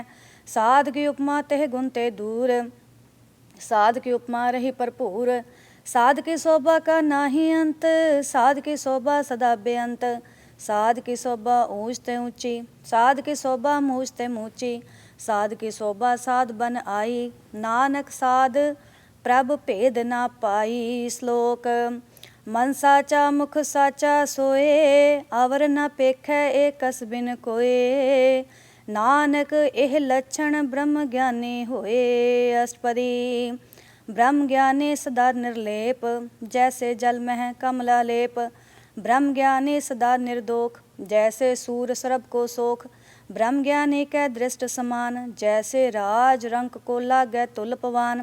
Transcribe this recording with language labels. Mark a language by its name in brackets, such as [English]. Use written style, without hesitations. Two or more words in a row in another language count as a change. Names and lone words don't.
[Hindi] साध की उपमा तेह गुण ते दूर, साध की उपमा रही भरपूर। साध की शोभा का नाही अंत, साध की शोभा सदा बेअंत। साध की शोभा ऊंच ते ऊंची, साध की शोभा मूछ ते मूची। साध की शोभा साध बन आई, नानक साध प्रभ भेद ना पाई। श्लोक मन साचा मुख साचा सोए, अवर न पेखै एकस बिन कोए। नानक एह लक्षण ब्रह्म ज्ञानी होए। अष्टपदी ब्रह्म ज्ञानी सदा निर्लेप, जैसे जल मह कमला लेप। ब्रह्म ज्ञानी सदा निर्दोख, जैसे सूर सरब को सोख। ब्रह्म ज्ञानी कै दृष्ट समान, जैसे राज रंक को लागै तुल पवान।